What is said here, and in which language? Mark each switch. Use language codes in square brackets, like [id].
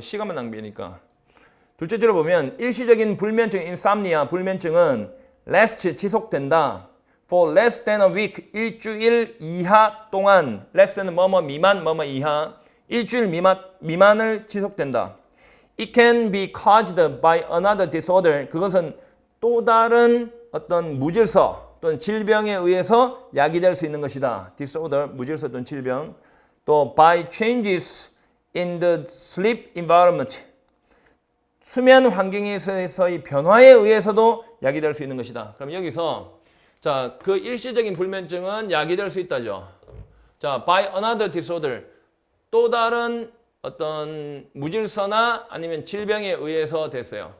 [ko] 시간만 낭비니까. 둘째 줄을 보면 일시적인 불면증 insomnia 불면증은 last 지속된다. [en] for less than a week [ko] 일주일 이하 동안 less than 뭐뭐 미만 뭐뭐 이하 일주일 미만을 지속된다. [en] It can be caused by another disorder. [ko] 그것은 또 다른 어떤 무질서 또는 질병에 의해서 야기될 수 있는 것이다. disorder, 무질서 또는 질병. [en] 또 by changes in the sleep environment. [ko] 수면 환경에서의 변화에 의해서도 야기될 수 있는 것이다. 그럼 여기서 자, 그 일시적인 불면증은 야기될 수 있다죠. [en] 자, by another disorder. [ko] 또 다른 어떤 무질서나 아니면 질병에 의해서 됐어요.